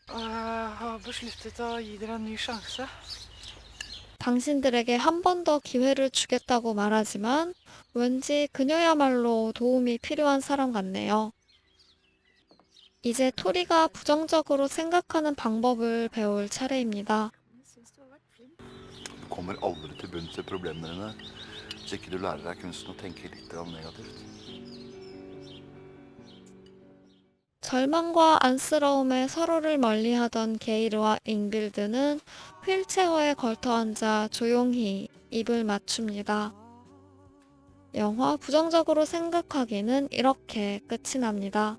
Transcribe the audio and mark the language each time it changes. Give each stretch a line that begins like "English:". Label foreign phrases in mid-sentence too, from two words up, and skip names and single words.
Korean: 당신들에게 한 번 더 기회를 주겠다고 말하지만 왠지 그녀야말로 도움이 필요한 사람 같네요. 이제 토리가 부정적으로 생각하는 방법을 배울 차례입니다.
Norwegian: Du kommer aldri til bunns i problemene dine hvis ikke du lærer deg kunsten å tenke litt negativt.
Korean: 절망과 안쓰러움에 서로를 멀리하던 게이르와 잉빌드는 휠체어에 걸터앉아 조용히 입을 맞춥니다. 영화 부정적으로 생각하기는 이렇게 끝이 납니다.